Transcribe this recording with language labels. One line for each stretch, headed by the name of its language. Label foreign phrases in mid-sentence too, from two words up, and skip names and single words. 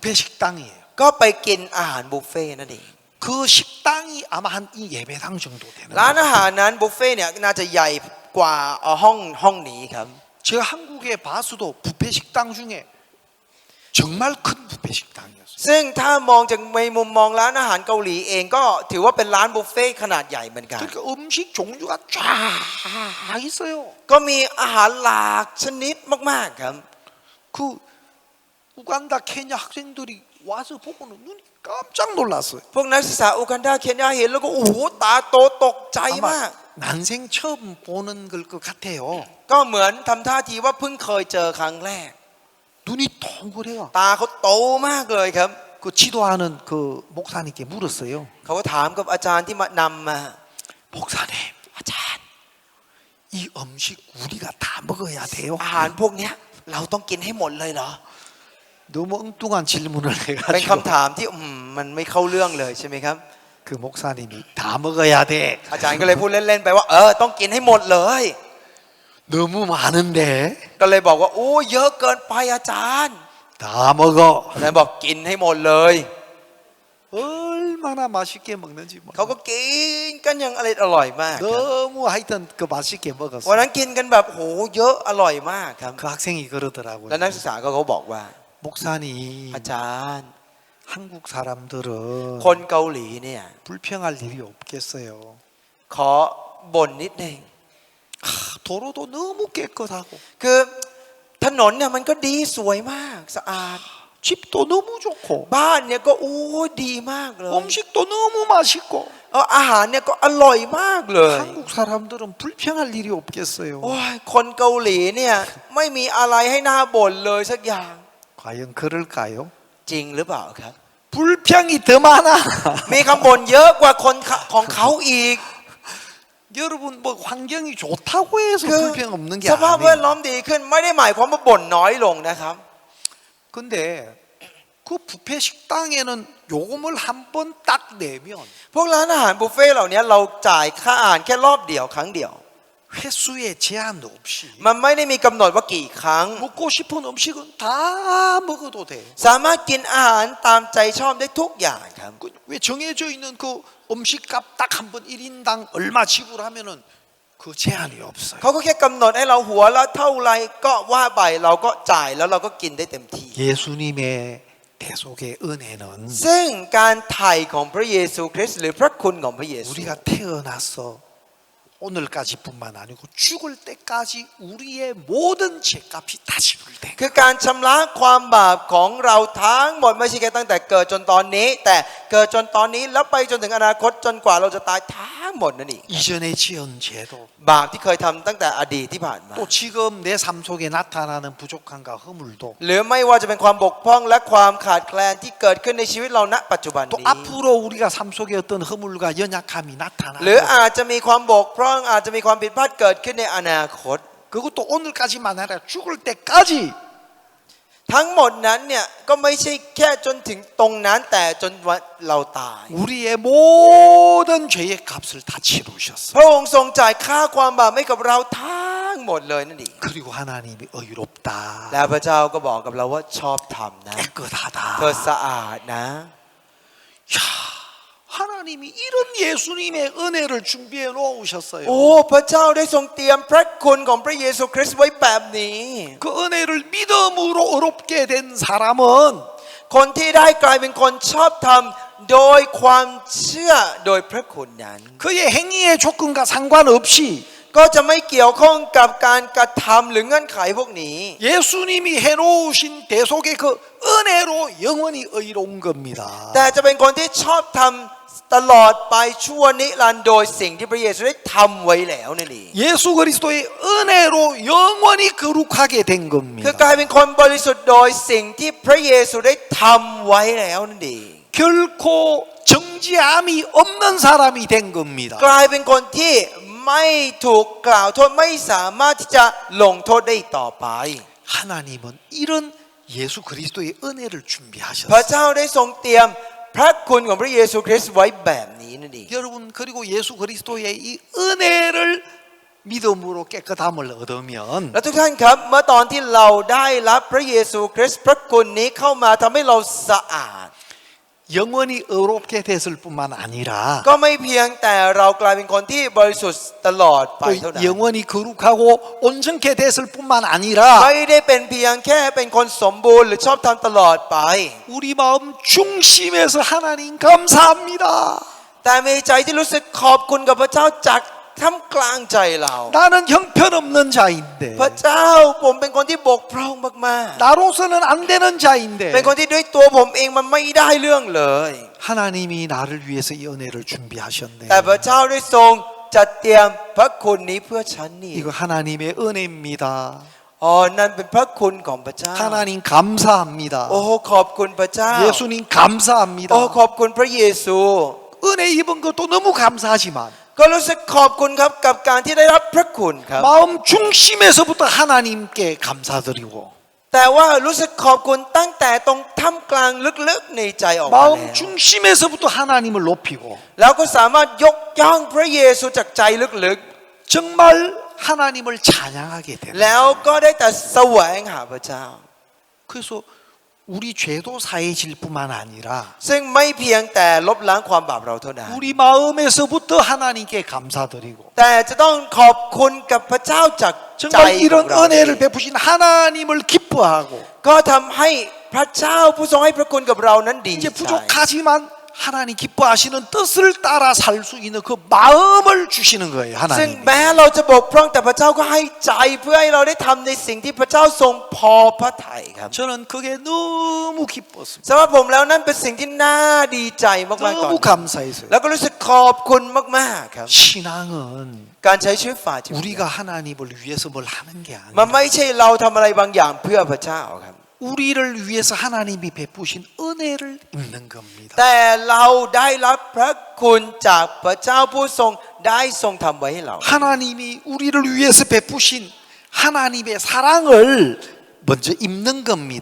Korean: 뷔페 식당이에요.
Thai: ก็ไปกินอาหารบุฟเฟ่ต์นั่นเอง
Korean: 그 식당이 아마 한 이 예배당 정도 되는
Thai: ร้าน
Korean: 거예요.
Thai: อาหารนั้นบุฟเฟ่ต์เนี่ยน่าจะใหญ่กว่าห้องนี้ครับ
Korean: 제가 한국에 봐서도 뷔페 식당 중에 정말 큰 뷔페 식당이었어요.
Thai: ซึ่งถ้ามองจากในมุมมองร้านอาหารเกาหลีเองก็ถือว่าเป็นร้านบุฟเฟ่ต์ขนาดใหญ่เหมือนกัน
Korean: 그러니까 음식 종류가 쫙 있어요.
Thai: ก็มีอาหารหลากชนิดมากๆครับ
Korean: 그 우간다 케냐 학생들이 와서 보고는 눈이 깜짝 놀랐어요.
Thai: พวกนักศึกษาอูกันดาเคนยาเห็นแล้วก็โอ้โหตาโตตกใจมาก
Korean: 아마 난생 처음 보는 걸 것 같아요.
Thai: ก็เหมือนทำท่าทีว่าเพิ่งเคยเจอครั้งแรก
Korean: 눈이 동그래요.
Thai: ตาเขาโตมากเลยครับ
Korean: 그 지도하는 그 목사님께 물었어요.
Thai: เขาก็ถามกับอาจารย์ที่มานำมา
Korean: 목사님,
Thai: อาจารย์
Korean: 이 음식 우리가 다 먹어야 돼요.
Thai: อาหารพวกเนี้ยเราต้องกินให้หมดเลยเหรอ
Korean: 너무 엉뚱한 질문을
Thai: เป็น
Korean: 해가지고
Thai: คำถามที่มันไม่เข้าเรื่องเลยใช่ไหมครับ
Korean: 그 목사님이 다 먹어야 돼.
Thai: อาจารย์ก็เลยพูดเล่นๆไปว่าต้องกินให้หมดเลย
Korean: 너무 많은데
Thai: ก็เลยบอกว่าโอ้เยอะเกินไปอาจารย์
Korean: 다 먹어.
Thai: อาจารย์บอกกินให้หมดเลย
Korean: 얼마나 맛있게 먹는지
Thai: เขาก็กินกันอย่างอร่อยมากครับ
Korean: 너무 하여튼 그 맛있게
Thai: วัน
Korean: 먹었어요.
Thai: นั้นกินกันแบบโหเยอะอร่อยมากครับ
Korean: 그 학생이 그러더라고요.
Thai: แล้วนักศึกษาก็เขาบอกว่า
Korean: 목사님,
Thai: อาจารย์
Korean: 한국 사람들은
Thai: คนเกาหลีเนี่ย
Korean: 불평할 일이 없겠어요.
Thai: ขอบ่นนิดนึง
Korean: 도로도 너무 깨끗하고
Thai: คือถนนเนี่ยมันก็ดีสวยมากสะอาด
Korean: 집도 너무 좋고
Thai: บ้านเนี่ยก็โอ้ดีมากเลย
Korean: 음식도 너무 맛있고
Thai: อาหารเนี่ยก็อร่อยมากเลย
Korean: 한국 사람들은 불평할 일이 없겠어요.
Thai: โอ้ยคนเกาหลีเนี่ยไม่มีอะไรให้น่าบ่นเลยสักอย่าง
Korean: 과연 그럴까요?
Thai: จริงหรือเปล่าครับ
Korean: 불평이 더 많아.
Thai: มีคำบ่นเยอะกว่าคนของเขาอีก
Korean: 여러분 뭐 환경이 좋다고 해서
Thai: คือ
Korean: 불평 없는 게
Thai: สภาพแวดล้อ
Korean: 아니에요.
Thai: มดีขึ้นไม่ได้หมายความว่าบ่นน้อยลงนะครับ
Korean: 근데 그 뷔페 식당에는 요금을 한 번 딱 내면
Thai: พวกร้านอาหารบุฟเฟ่ต์เหล่านี้เราจ่ายค่าอาหารแค่รอบเดียวครั้งเดียว
Korean: 횟수에 제한 없이
Thai: มันไม่ได้มีกำหนดว่ากี่ครั้ง
Korean: 먹고 싶은 음식은 다 먹어도 돼.
Thai: สามารถกินอาหารตามใจชอบได้ทุกอย่างครับ
Korean: 왜 정해져 있는 그 음식값 딱 한 번 1인당 얼마 지불하면은 그 제한이 없어요.
Thai: เขาก็แค่กำหนดให้เราหัวละเท่าไรก็ว่าไปเราก็จ่ายแล้วเราก็กินได้เต็มที่
Korean: 예수님의 대속의 은혜는
Thai: ซึ่งการไถ่ของพระเยซูคริสต์หรือพระคุณของพระเยซู
Korean: 우리가 태어나서 오늘까지뿐만 아니고 죽을 때까지 우리의 모든 죄값이 다 지불된
Thai: คือการชำระความบาปของเราทั้งหมดไม่ใช่แค่ตั้งแต่เกิดจนตอนนี้ แต่เกิดจนตอนนี้แล้วไปจนถึงอนาคตจนกว่าเราจะตายทั้งหมดนั่นเอง
Korean: 이전에 지은 죄도
Thai: บาปที่เคยทำตั้งแต่อดีตที่ผ่านมา
Korean: 또 지금 내 삶 속에 나타나는 부족함과 허물도
Thai: หรือไม่ว่าจะเป็นความบกพร่องและความขาดแคลนที่เกิดขึ้นในชีวิตเราณปัจจุบัน
Korean: 또
Thai: นี้
Korean: 앞으로 우리가 삶 속에 어떤 허물과 연약함이
Thai: หรือ
Korean: 나타나고
Thai: อาจจะมีความบกพร่องอาจจะมีความผิดพลาดเกิดขึ้นในอนาคต
Korean: 그것도 오늘까지만 아니라 죽을 때까지
Thai: ทั้งหมดนั้นเนี่ยก็ไม่ใช่แค่จนถึงตรงนั้นแต่จนวันเราตาย
Korean: 우리의 모든 죄의 값을 다 치르셨어요.
Thai: พระองค์ทรงจ่ายค่าความบาปให้กับเราทั้งหมดเลยนั่นเอง
Korean: 그리고 하나님이 의롭다,
Thai: แล้วพระเจ้าก็บอกกับเราว่าชอบธรรมนะ
Korean: 깨끗하다.
Thai: เธอสะอาดนะ
Korean: 야, 하나님이 이런 예수님의 은혜를 준비해 놓으셨어요.
Thai: โอ้พระเจ้าได้ทรงเตรียมพระคุณของพระเยซูคริสต์ไว้แบบนี้
Korean: 그 은혜를 믿음으로 의롭게 된 사람은
Thai: คนที่ได้กลายเป็นคนชอบธรรมโดยความเชื่อโดยพระคุณนั้น
Korean: 그의 행위의 조건과 상관없이
Thai: ก็จะไม่เกี่ยวข้องกับการกระทำหรือเงื่อนไขพวกนี้
Korean: 예수님이 해놓으신 대속의 그 은혜로 영원히 의로운 겁니다.
Thai: แต่จะเป็นคนที่ชอบธรรมตลอดไปชั่วนิรันดร์โดยสิ่งที่พระเยซูได้ทำไว้แล้วนั่นเอง
Korean: 예수 그리스도의 은혜로 영원히 거룩하게 된
Thai: คื
Korean: 겁니다.
Thai: อกลายเป็นคนบริสุทธิ์โดยสิ่งที่พระเยซูได้ทำไว้แล้วนั่นเอง
Korean: 결코 정죄함이 없는 사람이 된 겁니다.
Thai: กลายเป็นคนที่ไม่ถูกกล่าวโทษไม่สามารถที่จะลงโทษได้อีกต่อไป
Korean: 하나님은 이런 예수 그리스도의 은혜를
Thai: พระ
Korean: 준비하셨어요.
Thai: เจ้าได้ทรงเตรียมพระคุณของพระเยซูคริสต์ไว้แบบนี้นั่นเอง
Korean: 여러분 그리고 예수 그리스도의 이 은혜를 믿음으로 깨끗함을 얻으면
Thai: และทุกท่านครับเมื่อตอนที่เราได้รับพระเยซูคริสต์พระคุณนี้เข้ามาทำให้เราสะอาด
Korean: 영원히 의롭게 됐을 뿐만 아니라
Thai: ก็ไม่เพียงแต่เรากลายเป็นคนที่บริสุทธิ์ตลอดไปเท่านั้น
Korean: 또 영원히 거룩하고 온전케 됐을 뿐만 아니라
Thai: ไม่ได้เป็นเพียงแค่เป็นคนสมบูรณ์หรือชอบธรรมตลอดไป
Korean: 우리 마음 중심에서 하나님 감사합니다.
Thai: แต่มีใจที่รู้สึกขอบคุณกับพระเจ้าจากท่ามกลางใจเรา
Korean: 나는 형편없는 자인데
Thai: พระเจ้าผมเป็นคนที่บกพร่องมาก
Korean: 나로서는 안 되는
Thai: ๆ
Korean: 자인데
Thai: เป็นคนที่ด้วยตัวผมเองมันไม่ได้เรื่องเลย
Korean: 하나님이 나를 위해서 이 은혜를 준비하셨네.
Thai: แต่พระเจ้าได้ทรงจัดเตรียมพระคุณนี้เพื่อฉันนี่
Korean: 이거 하나님의 은혜입니다.
Thai: อ๋อนั่นเป็นพระคุณของพระเจ้า
Korean: 하나님 감사합니다.
Thai: โอ้ขอบคุณพระเจ้า
Korean: 예수님 감사합니다.
Thai: โอ้ขอบคุณพระเยซู
Korean: 은혜 입은 것도 너무 감사하지만
Thai: ก็รู้สึกขอบคุณครับกับการที่ได้รับพระคุณครับ
Korean: 마음 중심에서부터 하나님께 감사드리고
Thai: แต่ว่ารู้สึกขอบคุณตั้งแต่ตรงท่ามกลางลึกๆในใจออกมาแล้ว
Korean: 마음 중심에서부터 하나님을 높이고
Thai: แล้วก็สามารถยกย่องพระเยซูจากใจลึก
Korean: 정말 하나님을 찬양하게
Thai: ๆ
Korean: 되는
Thai: แล้วก็ได้แต่แสวงหาพระเจ้า
Korean: 그래서 우리 죄도 사해질 뿐만 아니라
Thai: ซึ่งไม่เพียงแต่ลบล้างความบาปเราเท่านั้น
Korean: 우리 마음에서부터 하나님께 감사드리고
Thai: แต่จะต้องขอบคุณกับพระเจ้าจากใจ
Korean: 정말
Thai: ของ
Korean: 이런
Thai: เรา
Korean: 은혜를 베푸신 하나님을 기뻐하고
Thai: ก็ทำให้พระเจ้าผู้ทรงให้พระคุณกับเรานั้นดี
Korean: 이제
Thai: ใจ
Korean: 부족하지만 하나님 기뻐하시는 뜻을 따라 살 수 있는 그 마음을 주시는 거예요.
Thai: ซึ่ง
Korean: 하나님.
Thai: แม้เราจะบกพร่องแต่พระเจ้าก็ให้ใจเพื่อให้เราได้ทำในสิ่งที่พระเจ้าทรงพอพระทัยครับ
Korean: 저는 그게 너무 기뻤습니다.
Thai: สำหรับผมแล้วนั่นเป็นสิ่งที่น่าดีใจมากๆตอน
Korean: 너무
Thai: นี้
Korean: 감사했어요.
Thai: แล้วก็รู้สึกขอบคุณมากๆครับ
Korean: 신앙은
Thai: การใช้ชีวิตฝ่ายจิต
Korean: 우리가 하나님을 위해서 뭘 하는 게
Thai: มัน
Korean: 아니라
Thai: ไม่ใช่เราทำอะไรบางอย่างเพื่อพระเจ้าครับ
Korean: 우리를 위해서 하나님이 베푸신 은혜를 입는 겁니다.
Thai: แต่เราได้รับพระคุณจากพระเจ้าผู้ทรงได้ทรงทำไว้ให้เรา
Korean: 하나님이 우리를 위해서 베푸신 하나님의 사랑을 먼저 입는 겁니다.